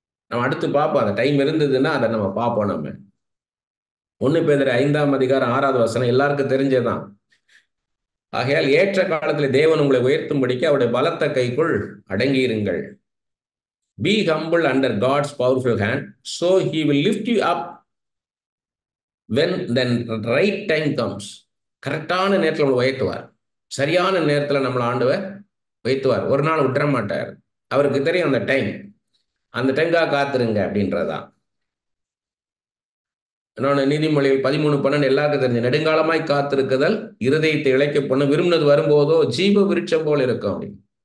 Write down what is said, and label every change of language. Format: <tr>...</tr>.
<ta>நம்ம அடுத்து பார்ப்போம். அந்த டைம் இருந்ததுன்னா அதை நம்ம பார்ப்போம். நம்ம 1 பேதுரு 5:6 எல்லாருக்கும் தெரிஞ்சதான். ஆகையால் ஏற்ற காலத்தில் தேவன் உங்களை உயர்த்தும்படிக்கு அவருடைய பலத்த கைக்குள் அடங்கியிருங்கள்.</ta> <en>Be humble under God's powerful hand, so he will lift you up when the right time comes.</en> <ta>கரெக்டான நேரத்தில் நம்மளை உயர்த்துவார். சரியான நேரத்தில் நம்மளை ஆண்டவர் உயர்த்துவார். ஒரு நாள் விட்டுற மாட்டார். அவருக்கு தெரியும் அந்த டைம். அந்த டைம்காக காத்துருங்க அப்படின்றதான். இன்னொன்று நீதிமொழிகள் 13:12 எல்லாருக்கும் தெரிஞ்ச, நெடுங்காலமாய் காத்திருக்குதல் இருதயத்தை இழைக்க பண்ண, விரும்பினது வரும்போதோ ஜீவ விருட்சம் போல் இருக்கும் அப்படின்னு.</ta>